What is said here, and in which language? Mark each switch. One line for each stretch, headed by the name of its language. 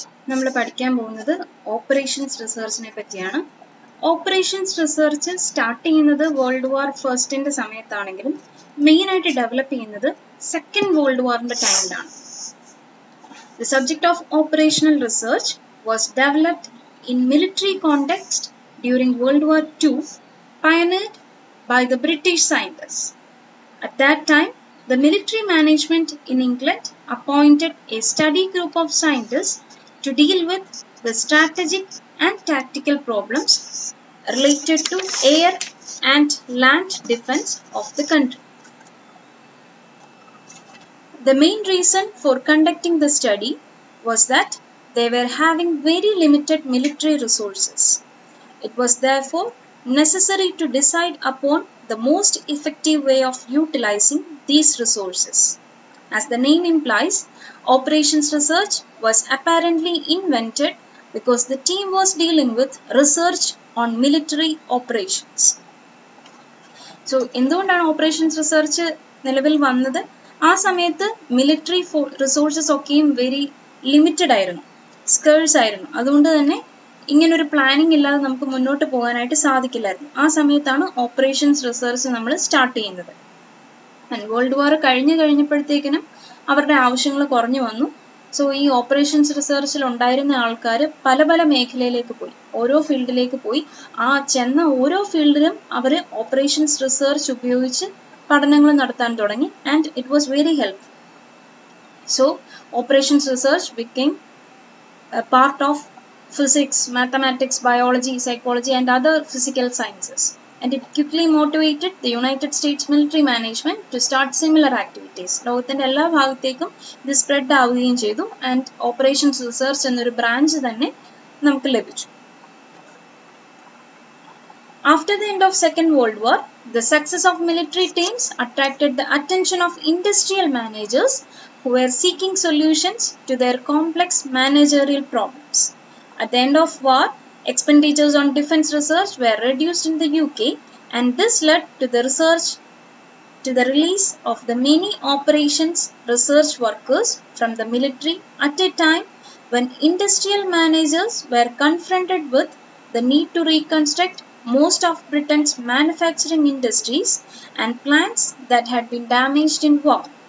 Malayalam: നമ്മൾ പഠിക്കാൻ പോകുന്നത് ഓപ്പറേഷൻസ് റിസർച്ചിനെ പറ്റിയാണ്. ഓപ്പറേഷൻസ് റിസർച്ച് സ്റ്റാർട്ട് ചെയ്യുന്നത് വേൾഡ് വാർ ഫസ്റ്റിന്റെ സമയത്താണെങ്കിലും മെയിൻ ആയിട്ട് ഡെവലപ്പ് ചെയ്യുന്നത് സെക്കൻഡ് വേൾഡ് വാറിന്റെ ടൈമിലാണ്.
English: The subject of operational research was developed in military context during World War II, pioneered by the British scientists. At that time, the military management in England appointed a study group of scientists to deal with the strategic and tactical problems related to air and land defense of the country. The main reason for conducting the study was that they were having very limited military resources. It was therefore necessary to decide upon the most effective way of utilizing these resources. As the name implies, operations research was apparently invented because the team was dealing with research on military operations.
Malayalam: So, എന്തുകൊണ്ടാണ് operations research നിലവിൽ വന്നത്? ആ സമയത്ത് military resources ഒക്കെയും very limited ആയിരുന്നു, scarce ആയിരുന്നു. അതുകൊണ്ട് തന്നെ ഇങ്ങനൊരു പ്ലാനിങ് ഇല്ലാതെ നമുക്ക് മുന്നോട്ട് പോകാനായിട്ട് സാധിക്കില്ലായിരുന്നു. ആ സമയത്താണ് ഓപ്പറേഷൻസ് റിസർച്ച് നമ്മൾ സ്റ്റാർട്ട് ചെയ്യുന്നത്. വേൾഡ് വാർ കഴിഞ്ഞപ്പോഴത്തേക്കിനും അവരുടെ ആവശ്യങ്ങൾ കുറഞ്ഞു വന്നു. സോ ഈ ഓപ്പറേഷൻസ് റിസർച്ചിൽ ഉണ്ടായിരുന്ന ആൾക്കാർ പല പല മേഖലയിലേക്ക് പോയി, ഓരോ ഫീൽഡിലേക്ക് പോയി. ആ ചെന്ന ഓരോ ഫീൽഡിലും അവർ ഓപ്പറേഷൻസ് റിസർച്ച് ഉപയോഗിച്ച് പഠനങ്ങൾ നടത്താൻ തുടങ്ങി.
English: And it was very helpful. So operations research became a part of physics, mathematics, biology, psychology and other physical sciences, and it quickly motivated the United States military management to start similar activities.
Malayalam: ലോകത്തിന്റെ എല്ലാ ഭാഗത്തേക്കും ഇത് spread ആവുകയും ചെയ്തു. And operations research എന്നൊരു branch തന്നെ നമുക്ക് ലഭിച്ചു.
English: After the end of Second World War, the success of military teams attracted the attention of industrial managers who were seeking solutions to their complex managerial problems. At the end of war, expenditures on defense research were reduced in the UK, and this led to the release of the many operations research workers from the military at a time when industrial managers were confronted with the need to reconstruct most of Britain's manufacturing industries and plants that had been damaged in war.